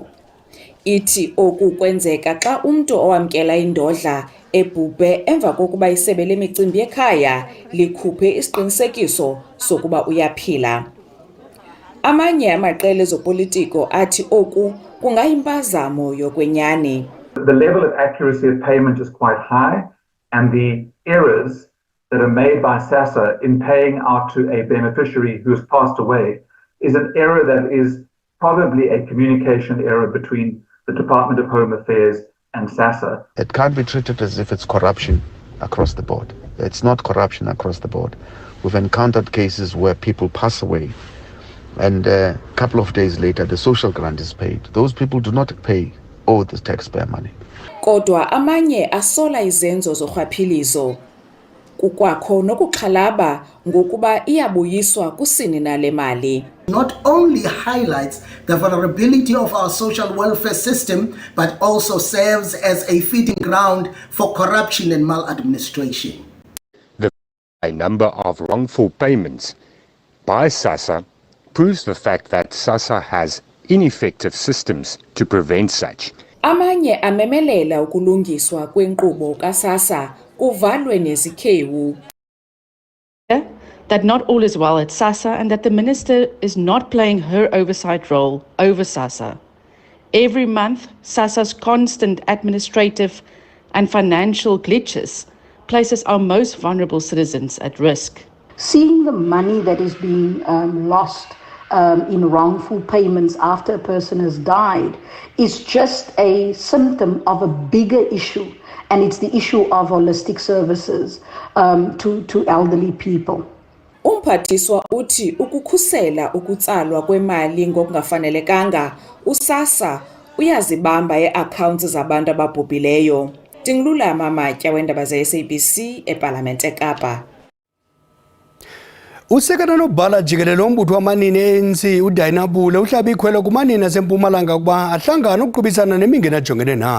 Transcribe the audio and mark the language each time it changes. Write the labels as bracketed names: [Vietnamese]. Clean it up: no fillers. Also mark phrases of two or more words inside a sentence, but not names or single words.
[Xhosa] Ithi oku kwenzeka xa umntu owamkela indodla ebhubhe emva kokuba isebe lemicimbi yekhaya likhuphe isiqinisekiso sokuba uyaphila. Amanye amaqela ezopolitiko athi oku kungayimpazamo yokwenyani. [English] The level of accuracy of payment is quite high, and the errors that are made by SASSA in paying out to a beneficiary who has passed away is an error that is probably a communication error between the Department of Home Affairs and SASSA. It can't be treated as if it's corruption across the board. It's not corruption across the board. We've encountered cases where people pass away and a couple of days later the social grant is paid. Those people do not pay all the taxpayer money. [Xhosa] Kodwa amanye asola izenzo zorhwaphilizo. Kukwakho nokuxhalaba ngokuba iyabuyiswa kusini nale mali. [English] Not only highlights the vulnerability of our social welfare system, but also serves as a feeding ground for corruption and maladministration. The high number of wrongful payments by SASSA proves the fact that SASSA has ineffective systems to prevent such. [Xhosa] Amanye amemelela ukulungiswa kwenkqubo kaSASSA kuvalwe nezikhewu. [English] That not all is well at SASSA and that the minister is not playing her oversight role over SASSA. Every month, SASSA's constant administrative and financial glitches places our most vulnerable citizens at risk. Seeing the money that is being lost in wrongful payments after a person has died is just a symptom of a bigger issue, and it's the issue of holistic services to elderly people. [Xhosa] Umphathiswa uthi ukukhusela ukutsalwa kwemali ngokungafanelekanga, uSASSA uyazibamba ii-accounts zabantu ababhubhileyo. Tingilulama Matya weendaba ze-SABC eParlamente eKapa. Usekela nobhala jikelele wombutho wamanini ANC uDainabule uhlabe ikhwelo kumanini asempumalanga ukuba ahlangana ukuqhubisana nemingeni ajongene nayo.